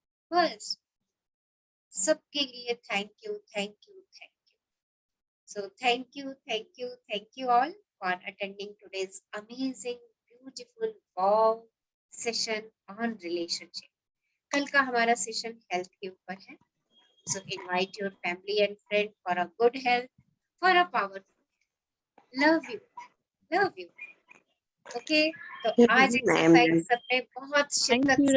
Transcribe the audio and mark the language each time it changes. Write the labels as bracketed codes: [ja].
[hi] बस सबके लिए [en] Thank you, thank you, thank you. So thank you all for attending today's amazing beautiful wow session on relationship. [hi] कल का हमारा session health के ऊपर है। [en] So invite your family and friend for a good health, for a powerful health. Love you. [hi] Okay, तो आज exercise सबने बहुत शिद्दत से